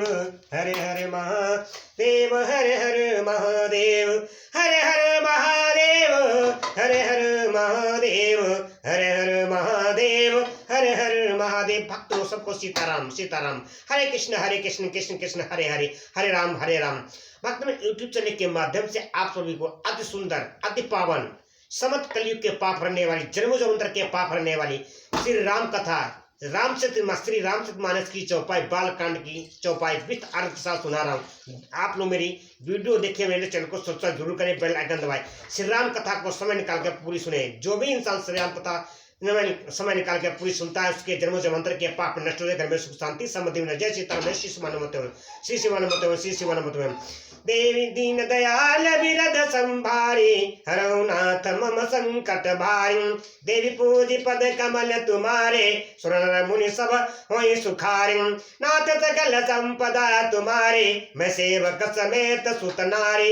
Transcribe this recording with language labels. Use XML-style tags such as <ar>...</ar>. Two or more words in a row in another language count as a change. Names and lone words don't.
<hi>हर हर महादेव हर हर महादेव हर हर महादेव हर हर महादेव हर हर महादेव हर हर महादेव। भक्तों सबको सीताराम सीताराम। हरे कृष्ण कृष्ण कृष्ण हरे हरे हरे राम। भक्त में यूट्यूब चैनल के माध्यम से आप सभी को अति सुंदर अति पावन समत कलयुग के पाप हरने वाली जन्म जन्मांतर के पाप हरने वाली श्री राम कथा श्री रामचरितमानस की चौपाई बालकांड की चौपाई विद अर्थ के साथ सुना रहा हूँ। आप लोग मेरी वीडियो देखिए, मेरे चैनल को सब्सक्राइब जरूर करें,</hi> <en>bell icon</en> <hi>दबाएं। श्री राम कथा को समय निकाल कर पूरी सुने। जो भी इंसान श्री राम कथा समय निकाल के पूरी सुनता है उसके जन्म जन्मांतर के पाप नष्ट हो, घर में सुख शांति समृद्धि में। जय सीताराम, जय श्री शिवानुमते श्री शिवानुमते श्री शिवानुमते। देवी दीन दयाल बिरद संभारी हरौ नाथ मम संकट भारी। देवी पूजी पद कमल तुम्हारे सुर नर मुनि सब होई सुखारी। नाथ सकल संपदा तुम्हारे मैं सेवक समेत सुत नारी।</hi>